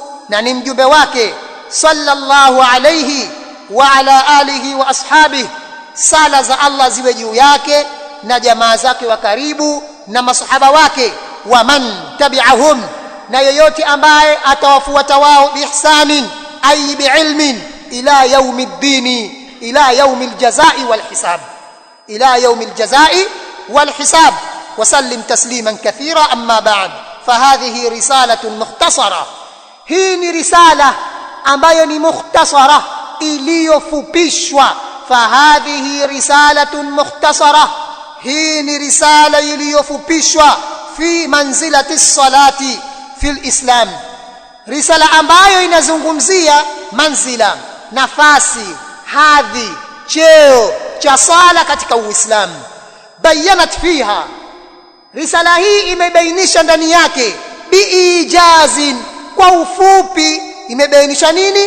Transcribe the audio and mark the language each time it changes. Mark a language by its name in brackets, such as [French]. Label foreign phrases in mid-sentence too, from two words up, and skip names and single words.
[Swahili] na ni mjumbe wake, [Arabic] صلى الله عليه وعلى آله وأصحابه, [Swahili] sala za Allah ziwe juu yake na jamaa zake wa karibu na masahaba wake, [Arabic] ومن تبعهم, [Swahili] na yeyote ambaye atawafuata wao [Arabic] بإحسان أي بعلم إلى يوم الدين إلى يوم الجزاء والحساب إلى يوم الجزاء والحساب. وسلم تسليما كثيرا. أما بعد، فهذه رسالة مختصرة. هي رسالة [Swahili] ambayo ni mukhtasara, iliyofupishwa. [Arabic] فهذه رسالة مختصرة، [Swahili] hii ni risala iliyofupishwa. [Arabic] في منزلة الصلاة في الإسلام, [Swahili] risala ambayo inazungumzia manzila, nafasi, hadhi, cheo cha sala katika Uislamu. [Arabic] بينت فيها, [Swahili] risala hii imebainisha ndani yake, biijazin, kwa ufupi imebainisha nini?